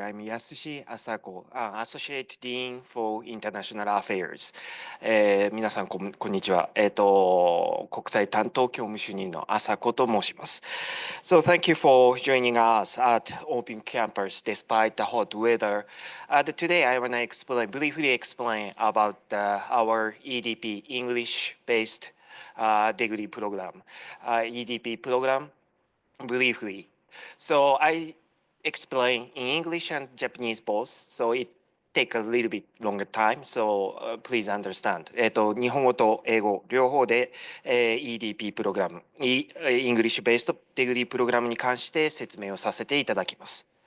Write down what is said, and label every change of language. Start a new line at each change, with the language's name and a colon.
English: I'm Yasushi Asako, Associate Dean for International Affairs.
Japanese: 皆さんこんにちは。国際担当教務主任のAsakoと申します。
English: So thank you for joining us at Open Campus despite the hot weather. Today I want to briefly explain about our EDP, English-based degree program. EDP program briefly. So I explain in English and Japanese both, so it take a little bit longer time, so please understand.
Japanese: 日本語と英語両方で、EDP プログラム、English Based Degree プログラムに関して説明をさせていただきます。